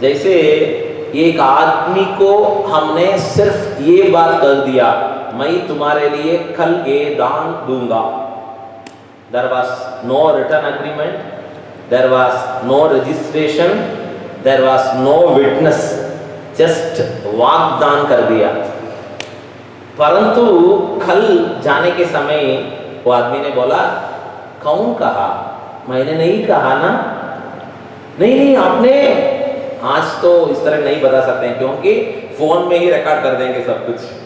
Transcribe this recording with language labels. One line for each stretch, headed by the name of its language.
Hindi: जैसे एक आदमी को हमने सिर्फ ये बात कर दिया, मैं तुम्हारे लिए कल ये दान दूंगा।
English: There was no written agreement, there was no registration, there was no witness, just
Hindi: वाग्दान कर दिया। परंतु कल जाने के समय वो आदमी ने बोला, कौन कहा? मैंने नहीं कहा ना। नहीं, आपने आज तो इस तरह नहीं बता सकते हैं क्योंकि फोन में ही रिकॉर्ड कर देंगे सब कुछ।